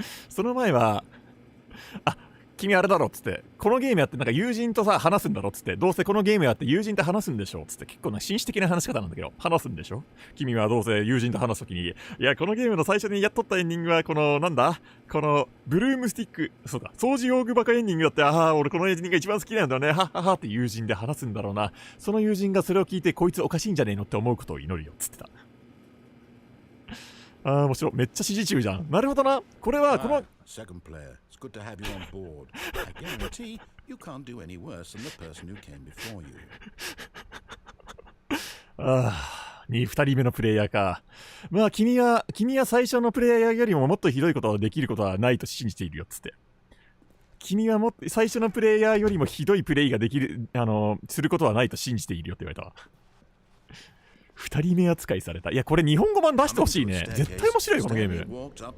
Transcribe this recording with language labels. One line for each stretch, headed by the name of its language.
Japanese: その前は、君あれだろっつって、このゲームやってなんか友人とさ話すんだろっつって、どうせこのゲームやって友人と話すんでしょっつって、結構な紳士的な話し方なんだけど、話すんでしょ、君はどうせ友人と話すときに、いやこのゲームの最初にやっとったエンディングはこのなんだ、このブルームスティック、そうだ、掃除用具箱エンディングだって、俺このエンディングが一番好きなんだよね、はっははって友人で話すんだろうな。その友人がそれを聞いて、こいつおかしいんじゃねえのって思うことを祈るよっつってた。面白い。めっちゃ指示中じゃん。なるほどな。これはこの
English: Second player, it's good to have you on board. I guarantee you can't do any worse than the person who came before you.
Japanese: 2人目のプレイヤーか。まあ君は最初のプレイヤーよりももっとひどいことができることはないと信じているよっつって。君はもっと最初のプレイヤーよりもひどいプレイができるすることはないと信じているよって言われたわ。 2人目扱いされた。いやこれ日本語版出してほしいね。絶対面白いよこのゲーム。